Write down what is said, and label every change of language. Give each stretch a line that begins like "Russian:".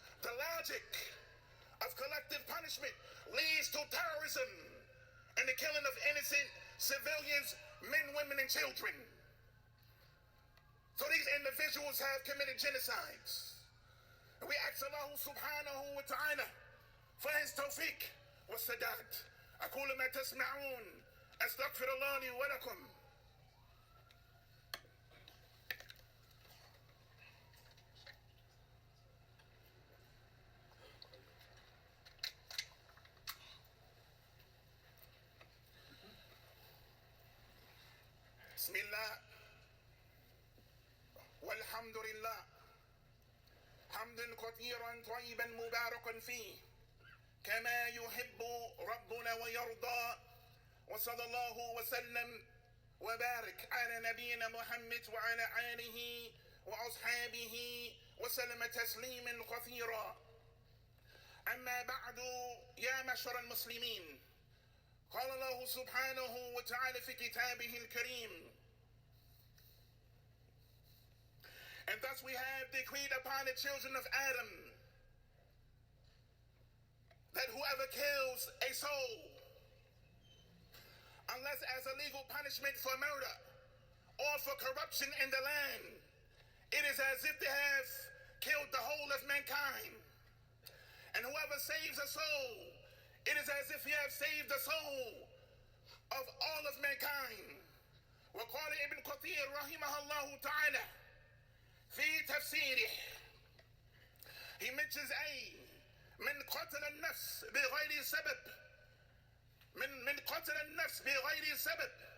English: The logic of collective punishment leads to terrorism and the killing of innocent civilians, men, women, and children. So these individuals have committed genocides. And we ask Allah subhanahu wa ta'ala for his tawfiq wa sadat.
Arabic: أقول ما تسمعون أستغفر الله لي ولكم. بسم الله والحمد لله حمدا كثيرا طيبا مباركا فيه كما يحب ربنا ويرضى. وصلى الله وسلم وبارك على نبينا محمد وعلى آله وأصحابه وسلم تسليما كثيرا. أما بعد، يا معشر المسلمين، قال الله سبحانه وتعالى في كتابه الكريم:
English: And thus we have decreed upon the children of Adam that whoever kills a soul, unless as a legal punishment for murder or for corruption in the land, it is as if they have killed the whole of mankind. And whoever saves a soul, it is as if he has saved the soul of all of mankind.
Arabic: وقال ابن كثير رحمه الله تعالى في تفسيره,
English: he mentions
Arabic: من قتل النفس بغير سبب, من قتل النفس بغير سبب.